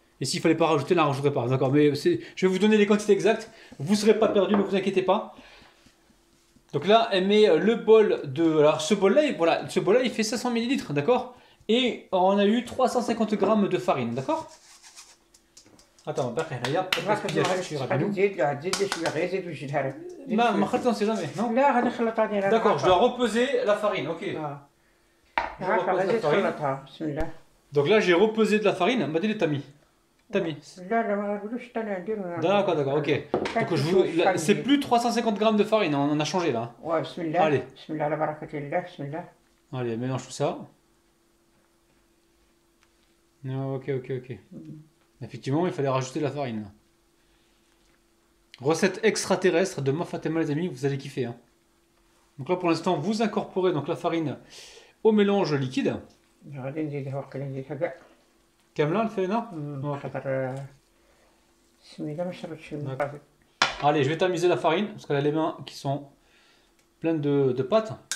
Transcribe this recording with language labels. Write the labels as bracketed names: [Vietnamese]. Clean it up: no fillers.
[French] Et s'il fallait pas rajouter, elle n'en rajouterait pas, d'accord? Mais je vais vous donner les quantités exactes. Vous ne serez pas perdu, ne vous inquiétez pas. Donc là, elle met le bol de... Alors ce bol-là, voilà, ce bol-là, il fait 500 ml, d'accord? Et on a eu 350 grammes de farine, d'accord? Attends, [Arabic] باقي هنايا غادي نزيد شويه غير زيد وجدها لك. ما خلطت [French] on sait jamais, non? [Arabic] لا غادي نخلطها ديالها. [French] D'accord, je dois repeser la farine, ok. [Arabic] هاكا غادي تخلطها. بسم الله. [French] Donc là, j'ai repesé de la farine. M'a dit les tamis. Tamis. [Arabic] لا لا ما نقولوش حتى انا ندير. [French] D'accord, d'accord, ok. Donc c'est plus 350 grammes de farine, on a changé là. [Arabic] واه بسم الله. [French] Allez. [Arabic] بسم الله على بركة الله. بسم الله. [French] Allez, mélange tout ça. Ok, ok, ok. Effectivement, il fallait rajouter de la farine. Recette extraterrestre de Ma Fatima, les amis, vous allez kiffer. Hein. Donc là, pour l'instant, vous incorporez donc la farine au mélange liquide. [Arabic] غادي نزيدها وقيلا نزيدها كاع. [French] Kamla, elle fait là? [Arabic] خاطر بسم الله ما شربتش الماء. [French] Allez, je vais tamiser la farine, parce qu'elle a les mains qui sont pleines de pâtes.